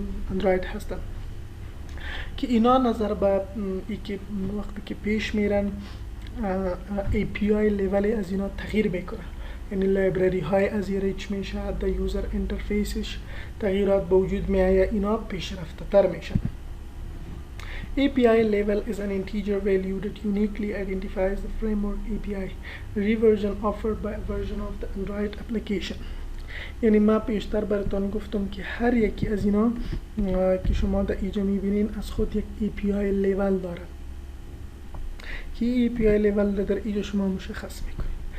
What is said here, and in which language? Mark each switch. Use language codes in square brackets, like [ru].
[fa] اندروید هستن که اینا نظر به ای که وقتی که پیش میرن API لیول از اینا تغییر میکنه، یعنی لایبرری های از ریچ میشه، در یوزر انترفیسش تغییرات به وجود میآید، اینا پیشرفته تر میشن. [en] API level is an integer value that uniquely identifies the framework API reversion offered by a version of the Android application. [fa] یعنی ما پیشتر براتون گفتم که هر یکی از اینا که شما در اینجا میبینین از خود یک API لیول داره که API لیول در اینجا شما مشخص میکنید.